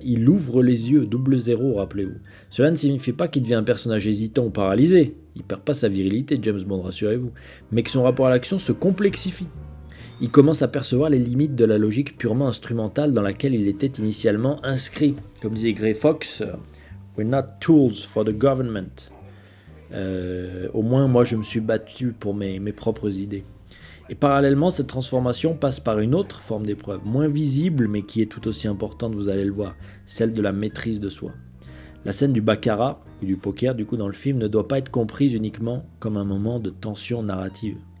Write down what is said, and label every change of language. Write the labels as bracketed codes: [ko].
[fr] Il ouvre les yeux, 00, rappelez-vous. Cela ne signifie pas qu'il devient un personnage hésitant ou paralysé. Il perd pas sa virilité, James Bond, rassurez-vous. Mais que son rapport à l'action se complexifie. Il commence à percevoir les limites de la logique purement instrumentale dans laquelle il était initialement inscrit. Comme disait Gray Fox, [en] We're not tools for the government. [fr] Au moins, moi, je me suis battu pour mes propres idées. Et parallèlement, cette transformation passe par une autre forme d'épreuve, moins visible, mais qui est tout aussi importante, vous allez le voir, celle de la maîtrise de soi. La scène du baccarat, et du poker, du coup, dans le film, ne doit pas être comprise uniquement comme un moment de tension narrative.